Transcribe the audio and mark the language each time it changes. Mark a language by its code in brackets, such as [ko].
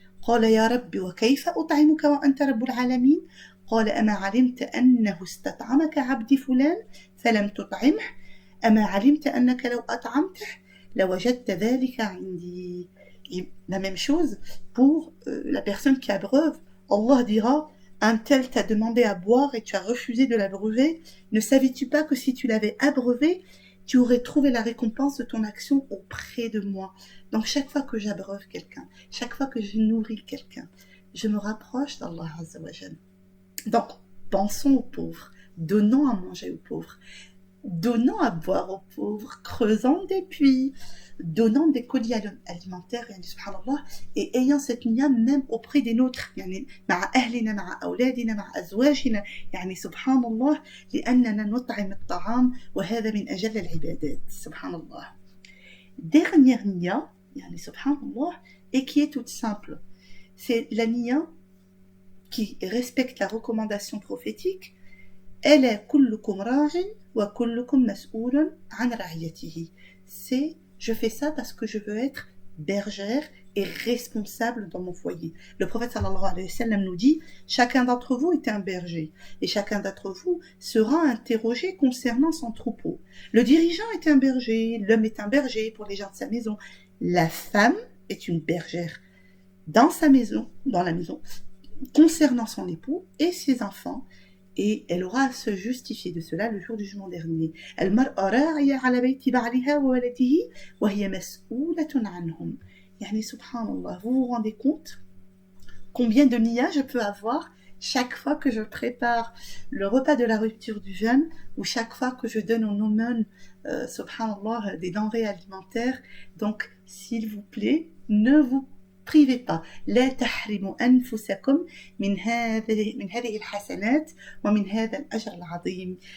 [ar] قال يا رب وكيف أطعمك وأنت رب العالمين قال أما علمت أنه استطعمك عبدي فلان فلم تطعمه أما علمت أنك لو أطعمته لوجدت ذلك عندي. [fr] Et la même chose pour la personne qui abreuve. Allah dira, un tel t'a demandé à boire et tu as refusé de l'abreuver. Ne savais-tu pas que si tu l'avais abreuvé, tu aurais trouvé la récompense de ton action auprès de moi? Donc chaque fois que j'abreuve quelqu'un, chaque fois que je nourris quelqu'un, je me rapproche d'Allah Azza wa Jal. Donc pensons aux pauvres, donnons à manger aux pauvres, donnant à boire aux pauvres, creusant des puits, donnant des colis alimentaires, subhanallah, et ayant cette niya même auprès des nôtres, [ar] مع أهلنا مع أولادنا مع أزواجنا, سبحان الله, لأننا نطعم الطعام وهذا من أجل العبادات, [fr] subhanallah. Dernière niya, subhanallah, et qui est toute simple, c'est la niya qui respecte la recommandation prophétique. [ar] ألا كلكم راع وكلكم مسؤول عن رعيته. [fr] C'est je fais ça parce que je veux être bergère et responsable dans mon foyer. Le prophète sallallahu alayhi wa sallam nous dit, chacun d'entre vous est un berger et chacun d'entre vous sera interrogé concernant son troupeau. Le dirigeant est un berger, l'homme est un berger pour les gens de sa maison. La femme est une bergère dans sa maison, dans la maison, concernant son époux et ses enfants. Et elle aura à se justifier de cela le jour du jugement dernier. [ar] المرأة راعية على بيت بعلها وولده وهي مسؤولة عنهم. [fr] يعني subhanallah, vous vous rendez compte combien de niya je peux avoir chaque fois que je prépare le repas de la rupture du jeûne ou chaque fois que je donne aux aumônes, subhanallah, des denrées alimentaires. Donc, s'il vous plaît, ne vous privez pas. [ar] لا تحرموا أنفسكم من هذه الحسنات ومن هذا الأجر العظيم.